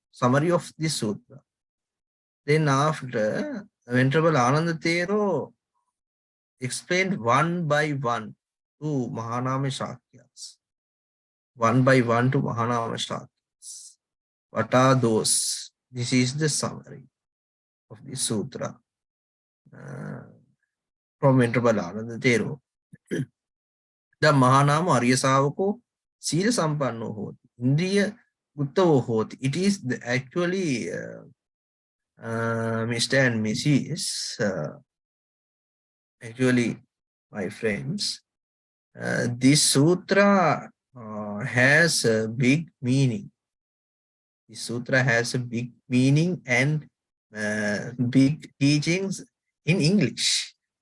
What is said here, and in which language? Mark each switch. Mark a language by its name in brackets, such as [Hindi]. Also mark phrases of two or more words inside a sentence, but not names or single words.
[English] Then after, Venerable Ananda Thero explained one by one to Mahanama Shakyas. One by one to Mahanama Shakyas. What are those? This is the summary of this sutra from Venerable Ananda Thero. [Pali] The Mahanama Arya Savako Sila Sampanno Hoti. Indriya Uttavo Hoti. [English] It is actually Mr. and Mrs. Actually, my friends, this sutra has a big meaning. This sutra has a big meaning and big teachings in English.